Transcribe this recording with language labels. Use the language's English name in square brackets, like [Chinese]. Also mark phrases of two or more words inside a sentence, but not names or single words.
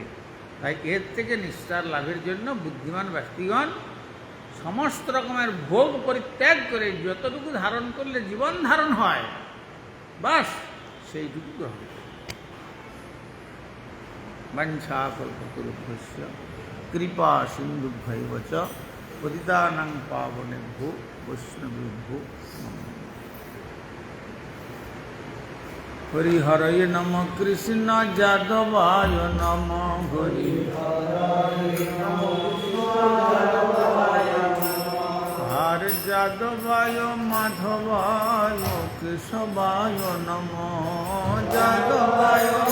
[Bangla] তাই এর থেকে নিস্তার লাভের জন্য বুদ্ধিমান ব্যক্তিগণ সমস্ত রকমের ভোগ পরিত্যাগ করে যতটুকু ধারণ করলে জীবন ধারণ হয় বাস সেইটুকু গ্রহণ করে। [Sanskrit] বাঞ্ছা কল্পতরুভ্যশ্চ কৃপা সিন্ধুভ্যৈব চ পতিতানাং পাবনেভ্যো বৈষ্ণবেভ্যো নমঃ। হরিহরয় নম কৃষ্ণ যাদবায় নম, হরিহরয় নম হর যাদবায় মাধবায় কেশবায় নম, যাদবায়